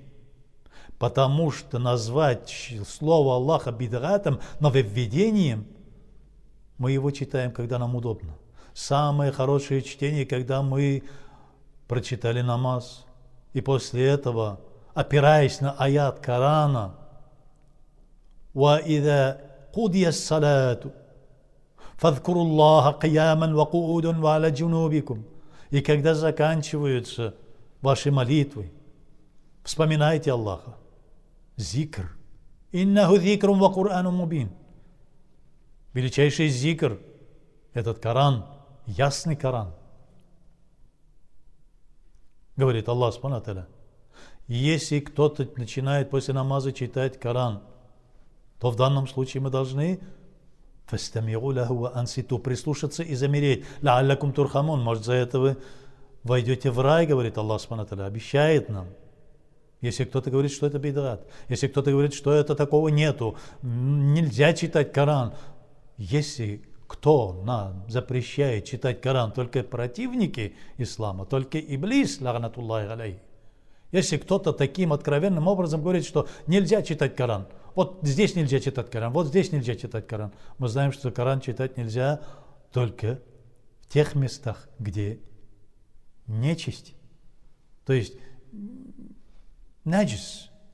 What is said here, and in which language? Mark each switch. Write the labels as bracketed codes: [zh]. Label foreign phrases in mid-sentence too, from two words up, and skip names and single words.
[ru] Потому что назвать слово Аллаха бид'атом, нововведением, мы его читаем, когда нам удобно. Самое хорошее чтение, когда мы прочитали намаз, и после этого, опираясь на аят Корана, [ar] وَإِذَا قُضِيَ الصَّلَاةُ فَاذْكُرُوا اللَّهَ قِيَامًا وَقُعُودًا وَعَلَى جُنُوبِكُمْ. [ru] И когда заканчиваются ваши молитвы, вспоминайте Аллаха. Зикр. [ar] «إنه ذكر وقرآن مبين». [ru] Величайший зикр – этот Коран, ясный Коран. Говорит Аллах [ar] سبحانه وتعالى. [ru] Если кто-то начинает после намаза читать Коран, то в данном случае мы должны [ar] فاستمعوا له وأنصتوا, [ru] прислушаться и замереть. [ar] لعلكم ترحمون, [ru] может, за это вы войдете в рай, говорит Аллах [ar] سبحانه وتعالى, [ru] обещает нам. Если кто-то говорит, что это бид'ат, если кто-то говорит, что это такого нету, нельзя читать Коран. Если кто нам запрещает читать Коран, только противники ислама, только Иблис, [ar] لعنة الله عليه. [ru] Если кто-то таким откровенным образом говорит, что нельзя читать Коран, вот здесь нельзя читать Коран, вот здесь нельзя читать Коран. Мы знаем, что Коран читать нельзя только в тех местах, где нечисть. То есть наджис.